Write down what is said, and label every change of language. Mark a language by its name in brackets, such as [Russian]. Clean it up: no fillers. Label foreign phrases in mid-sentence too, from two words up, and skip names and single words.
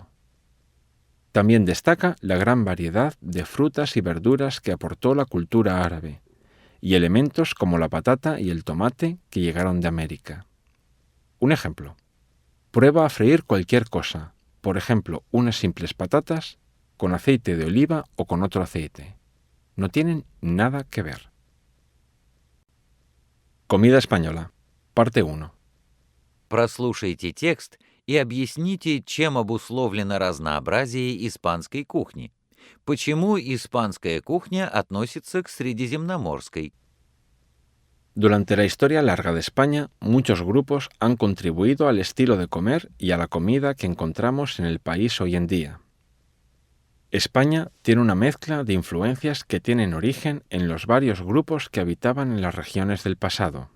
[Spanish] También destaca la gran variedad de frutas y verduras que aportó la cultura árabe, y elementos como la patata y el tomate que llegaron de América. Un ejemplo. Prueba a freír cualquier cosa, por ejemplo, unas simples patatas, con aceite de oliva o con otro aceite. No tienen nada que ver. Comida española. Parte 1. [Russian] Прослушайте текст и объясните, чем обусловлено разнообразие испанской кухни. Почему испанская кухня относится к средиземноморской? [Spanish] Durante la historia larga de España, muchos grupos han contribuido al estilo de comer y a la comida que encontramos en el país hoy en día. España tiene una mezcla de influencias que tienen origen en los varios grupos que habitaban en las regiones del pasado.